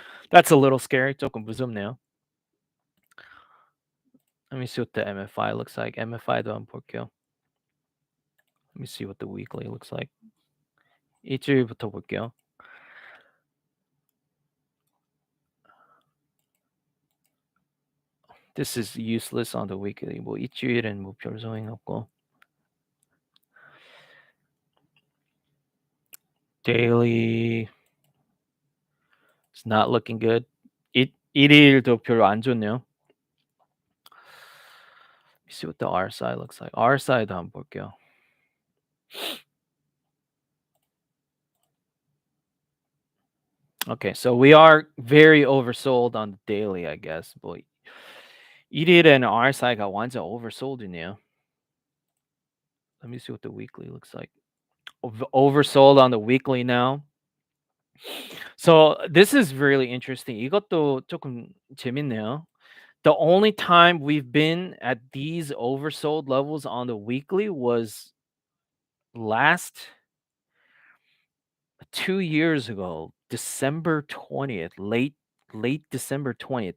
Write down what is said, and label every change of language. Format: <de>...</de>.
<en>That's a little scary.</en> <ko>조금 무섭네요.</ko> <en>Let me see what the MFI looks like.</en> <ko>MFI도 한번 볼게요.</ko> <en>Let me see what the weekly looks like.</en> <ko>일주일부터 볼게요.</ko> <en>This is useless on the weekly.</en> <ko>뭐 일주일은 뭐 별 소용 없고.</ko> <en>Daily it's not looking good.</en> <ko>일일도 별로 안 좋네요.</ko> <en>Let me see what the RSI looks like.</en> <ko>RSI도 한번 볼게요.</ko> <en>Okay, so we are very oversold on the daily, I guess.</en> <ko>뭐 일일은 RSI가 완전 oversold이네요.</ko> <en>Let me see what the weekly looks like. Oversold on the weekly now. So this is really interesting.</en> <ko>이것도 조금 재밌네요.</ko> <en>The only time we've been at these oversold levels on the weekly was last 2 years ago, December 20th, late December 20th.</en>